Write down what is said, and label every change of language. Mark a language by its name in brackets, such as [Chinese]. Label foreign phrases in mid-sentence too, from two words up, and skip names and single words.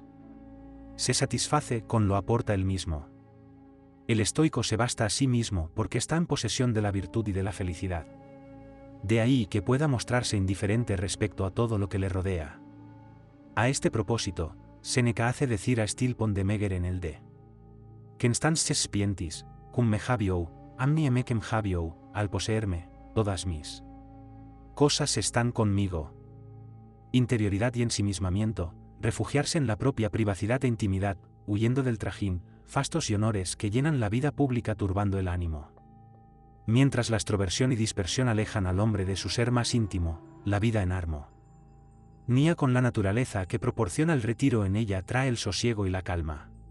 [Spanish] Se satisface con lo aporta él mismo. El estoico se basta a sí mismo porque está en posesión de la virtud y de la felicidad. De ahí que pueda mostrarse indiferente respecto a todo lo que le rodea. A este propósito, Séneca hace decir a Stilpon de Meger en el de Constantius Sapientis, [Latin] cum me habio, amni emecem habio, [Spanish] al poseerme, todas mis cosas están conmigo. interioridad y ensimismamiento, refugiarse en la propia privacidad e intimidad, huyendo del trajín, fastos y honores que llenan la vida pública turbando el ánimo. Mientras la extroversión y dispersión alejan al hombre de su ser más íntimo, la vida en armonía con la naturaleza que proporciona el retiro en ella trae el sosiego y la calma.